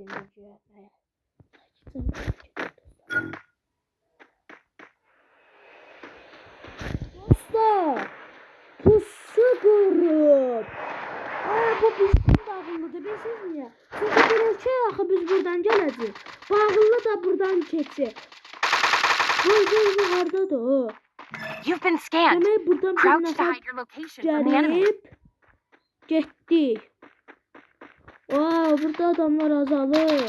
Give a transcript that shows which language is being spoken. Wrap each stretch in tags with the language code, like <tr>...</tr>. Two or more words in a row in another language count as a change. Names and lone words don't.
<az>Dostlar pusu qırıb. Ay bu bizim bağlıdır bilirsiniz niyə? Çünki görək axı biz buradan gələcəyik. Bağlı da buradan keçir. Bu hardadır o?</az> <en>You've been scanned.</en> <az>Demək buradan bir</az> <en>Crouch to</en> <az>nəfər</az> <en>hide your location from the enemy.</en> <az>gəlib getdi. Wow, burada adamlar azalır.</az>